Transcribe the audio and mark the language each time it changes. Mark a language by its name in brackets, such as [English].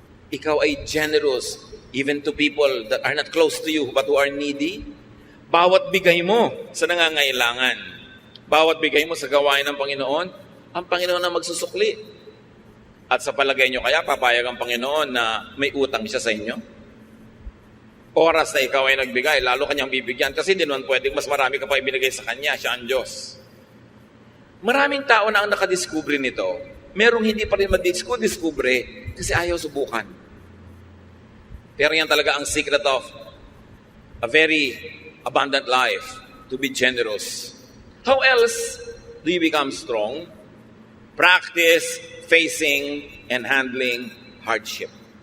[Filipino] Ikaw ay [English] generous, even to people that are not close to you, but who are needy. [Filipino] Bawat bigay mo sa nangangailangan, bawat bigay mo sa gawain ng Panginoon, ang Panginoon na magsusukli. At sa palagay nyo kaya, papayag ang Panginoon na may utang siya sa inyo? Oras na ikaw ay nagbigay, lalo kanyang bibigyan. Kasi hindi naman pwedeng mas marami ka pa ibinigay sa kanya, siya ang Diyos. Maraming tao na ang nakadiskubre nito. Merong hindi pa rin madiskubre kasi ayaw subukan. Pero yan talaga ang [English] secret of a very abundant life, to be generous. How else do you become strong? Practice facing and handling hardship.